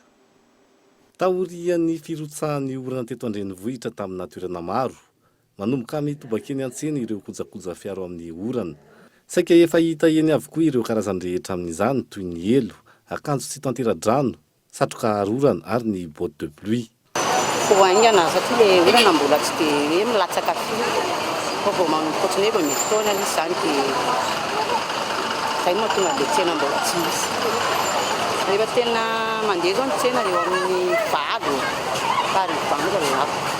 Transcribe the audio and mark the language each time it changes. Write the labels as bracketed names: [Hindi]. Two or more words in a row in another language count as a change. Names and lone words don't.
[Malagasy] Taorian'ny firotsahan'ny orana teto an-drenivohitra tamin'ny natoerana maro. Manomboka mitobaka eny an-tsena ireo kojakoja fiaro amin'ny orana. Saika efa hita eny avokoa ireo karazany rehetra amin'izany toy ny elo, akanjo tsy tantera-drano, satroka arorana ary ny [French] botte de pluie. [Malagasy] Aingana satria le orana mbola tsy dia hoe milatsaka firy. Vao mankotry ny hoe misy fotoana izy zany dia izay moa tonga dia tsena mbola tsy misy. Rehefa tena mandeha zao ny tsena eo amin'ny valo ary vangoka lafo.